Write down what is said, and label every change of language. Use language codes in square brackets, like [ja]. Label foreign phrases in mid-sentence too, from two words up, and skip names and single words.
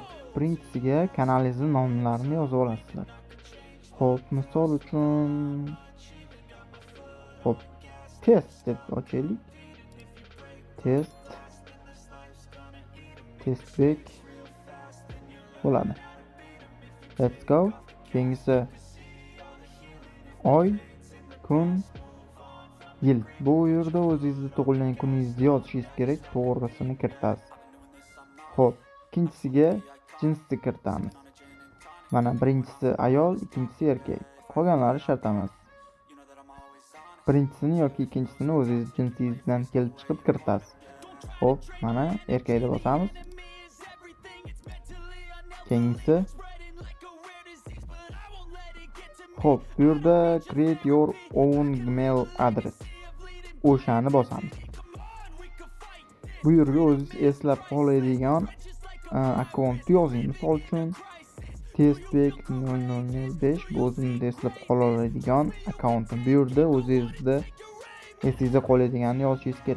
[uz] Birinchisiga kanalingizni nomlarini yozib olasizlar. Xo'p, misol uchun test deb ochaylik. Testbek bo'ladi. [en] Let's go. [uz] Keyingisi oy, kun, yil. Bu yerda o'zingizni tug'ilgan kuningizni yozishingiz kerak, to'g'risini kiritasiz. Xo'p, ikkinchisiga jinsni kiritamiz. Mana birinchisi ayol, ikkinchisi erkak. Qolganlari shart emas. Birinchisini yoki ikkinchisini o'zingiz jinsingizdan kelib chiqib kiritasiz. Xo'p, mana erkakni bosamiz. Keyingisi. Xo'p, bu yerda [en] create your own email address. [uz] O'shani bosamiz. Bu yerga o'zingiz eslab qoladigan akkaunt yozing. Misol uchun testbek 0005 bu o'zimda eslab qoladigan akkauntim. Bu yerda o'zingizda esingizda qoladiganini yozishingiz kerak.